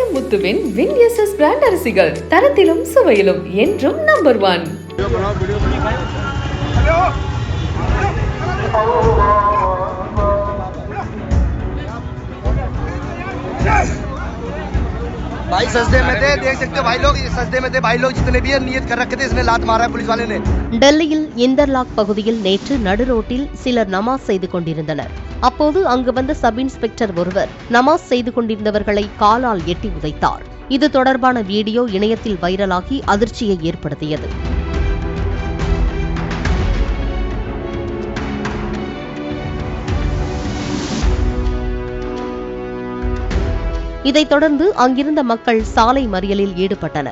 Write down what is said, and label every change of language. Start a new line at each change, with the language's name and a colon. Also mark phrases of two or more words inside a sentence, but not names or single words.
Tamil: முத்துவின் வின்எஸ்எஸ் பிராண்ட் அரிசிகள் தரத்திலும் சுவையிலும் என்றும் நம்பர் 1.
Hindi: भाई सस्ते में थे, देख सकते हो भाई लोग, सस्ते में थे भाई लोग, जितने भी है नियत कर रखे थे, इसने लात मारा है पुलिस वाले ने.
Tamil: டெல்லியில் இந்தர்லாக் பகுதியில் நேற்று நடுரோட்டில் சிலர் நமாஸ் செய்து கொண்டிருந்தனர். அப்போது அங்கு வந்த
English: sub inspector
Tamil: ஒருவர் நமாஸ் செய்து கொண்டிருந்தவர்களை காலால் எட்டி உதைத்தார். இது தொடர்பான வீடியோ இணையத்தில் வைரலாகி அதிர்ச்சியை ஏற்படுத்தியது. இதைத் தொடர்ந்து அங்கிருந்த மக்கள் சாலை மறியலில் ஈடுபட்டனர்.